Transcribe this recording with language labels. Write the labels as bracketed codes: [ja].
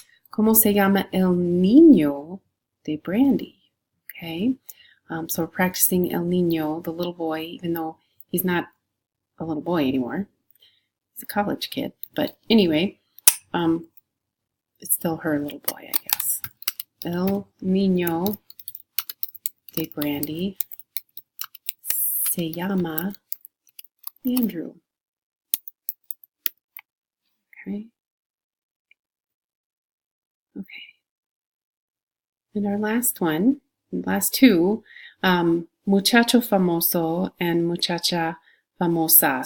[es] ¿Cómo se llama el niño de Brandy? [en] Okay. So we're practicing el niño, the little boy, even though he's not a little boy anymore. He's a college kid. But anyway, it's still her little boy, I guess. [es] El niño de Brandy se llama Andrew. [en] Okay. Okay. And our last one, last two, [es] muchacho famoso [en] and [es] muchacha famosa.